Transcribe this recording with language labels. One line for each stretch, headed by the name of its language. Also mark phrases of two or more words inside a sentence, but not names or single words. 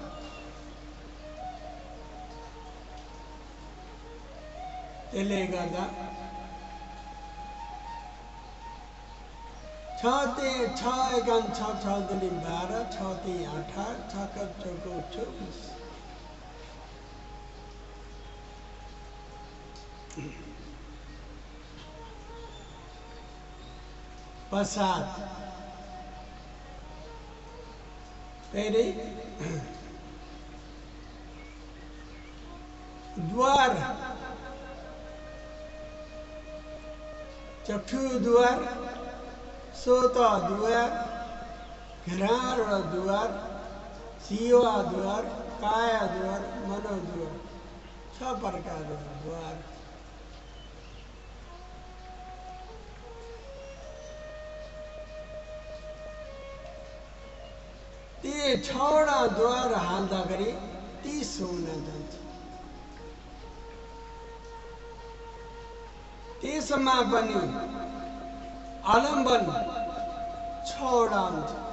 Nepali: त्यसले गर्दा 6 एकान 6 6 दुनी 12 6 3 18 6 का चौको 24। प्रसाद फेरि द्वार, चक्षु द्वार, सोत द्वार, घ्राण द्वार, जीवा द्वार, काय द्वार, मनो द्वार, 6 प्रकार द्वार। ती 6वटा द्वार हाल्दाखेरि 30 हुन जान्छ। त्यसमा पनि आलम्बन 6वटा हुन्छ।